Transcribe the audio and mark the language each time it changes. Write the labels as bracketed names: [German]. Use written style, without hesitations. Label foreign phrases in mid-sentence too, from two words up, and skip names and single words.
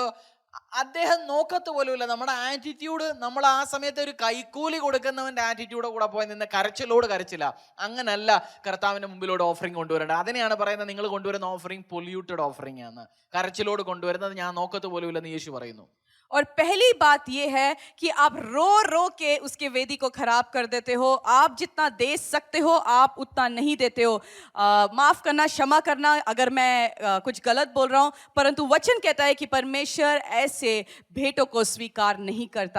[Malayalam] അദ്ദേഹം നോക്കത്ത് പോലുമില്ല. നമ്മുടെ ആറ്റിറ്റ്യൂഡ്, നമ്മൾ ആ സമയത്ത് ഒരു കൈക്കൂലി കൊടുക്കുന്നവൻ്റെ ആറ്റിറ്റ്യൂഡ് കൂടെ പോയി നിന്ന് കരച്ചിലോട് കരച്ചില്ല. അങ്ങനല്ല കർത്താവിൻ്റെ മുമ്പിലോട് ഓഫറിങ് കൊണ്ടുവരേണ്ടത്. അതിനെയാണ് പറയുന്നത്, നിങ്ങൾ കൊണ്ടുവരുന്ന ഓഫറിങ് [English] polluted offering [Malayalam] ആണ്, കരച്ചിലോട് കൊണ്ടുവരുന്നത് ഞാൻ നോക്കത്ത് പോലുമില്ലെന്ന് യേശു പറയുന്നു. [Hindi] और पहली बात यह है कि आप रो रो के उसके वेदी को खराब कर देते हो. आप जितना दे सकते हो आप उतना नहीं देते हो. माफ करना, क्षमा करना अगर मैं कुछ गलत बोल रहा हूँ, परंतु वचन कहता है कि परमेश्वर ऐसे भेंटों को स्वीकार नहीं करता.